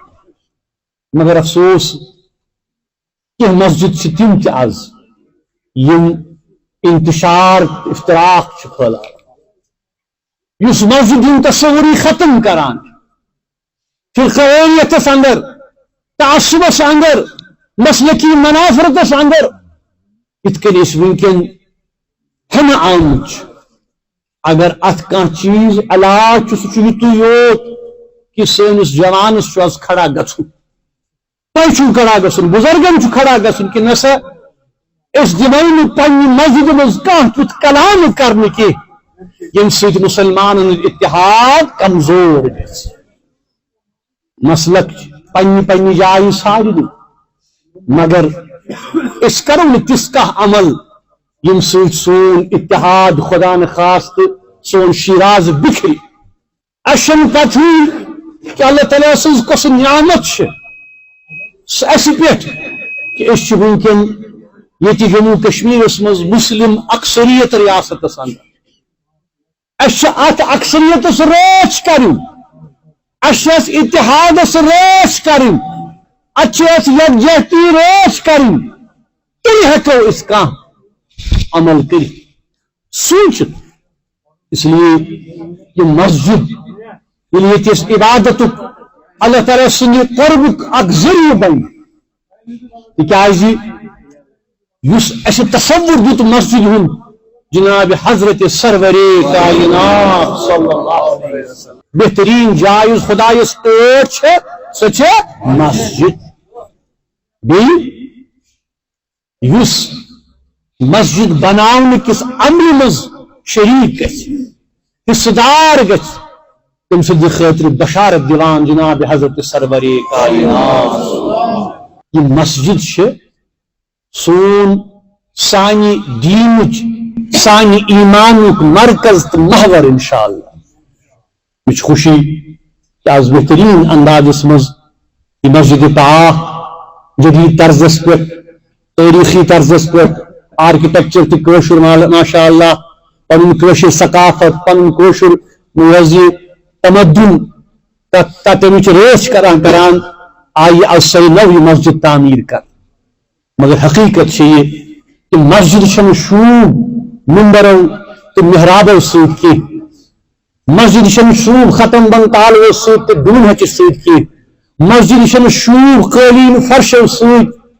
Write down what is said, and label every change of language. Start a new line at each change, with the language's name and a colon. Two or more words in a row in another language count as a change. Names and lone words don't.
Kashmiri: मगर अफसोस कि मस्जिद से तिम ते आज यम इंतशार इफ्तराक फैला, युस मस्जिद इन तस्वुरी खत्म करान, फिरक़ानियतस अंदर, तासुबस अंदर, मसलकी मनाफरतस अंदर इतके वुनकन हन आमुच। अगर अत कह चीज इलाज युतु योत कि सैनिस जवानस खड़ा गु, तुम खड़ा गुन, बुजुर्गन खड़ा गुन कि नसा इस दिमो पन्ने मस्जिद मज कह तुत कलाम करने की यम सत मुसलमान इत्तेहाद कमजोर ग। मसलक पन्नी पन्नी जाय सारी दिन, मगर इस करो न तिस कह अमल यम सत सोन इत्तेहाद खुदा न खास्त सोन शिराज बिखरी। अशन पथी कि अल्लाह ताला सज कस नियामत अस पे कि वुनकन ये जम्मू कश्मीर मज मुस्लिम अक्सरियत रियासत अंदर अत अक्सरियत रच कर इत्तेहादस रच कर यकजहती रच कर हेको इस अमल कर सोच। इसलिए ये मस्जिद ये इबादत अल्लाह ताला सन्द क़ुर्बुक अक ज़रिया बन, तिस तसव्वुर दुत मस्जिद हुन जनाब हजरत सरवरे कायनात
Arabic: صلى الله عليه وسلم
Kashmiri: बेहतरीन जाय खुदायस ओट सह मस्जिद। युस मस्जिद बनाने किस अमल मज शरीक हिस्सेदार तम सद खतर बशारत दिलान जनाब हजरत सरवरे कायनात। ये मस्जिद सोन सानी दीनुच सानी ईमानुक मरकज तो महवर
Arabic: إن شاء الله.
Kashmiri: मुझ खुशी कि आज बेहतरीन अंदाज मज मस्जिद पाक जदीद तर्जस पे तारीखी तर्जस पे आर्किटेक्चर तशर
Arabic: ما شاء الله
Kashmiri: पन सकाफत पन वज़ी तमद्दुन तमिच रेस करान करान आई आज नव मस्जिद तामीर कर। मगर हकीकत से ये कि मस्जिद शूब मिंबरों तो मेहराबों सूद की मस्जिद शूब खत्म बन तालों सूद तो दून हच सूद की मस्जिद शूब कालीन फर्श सूद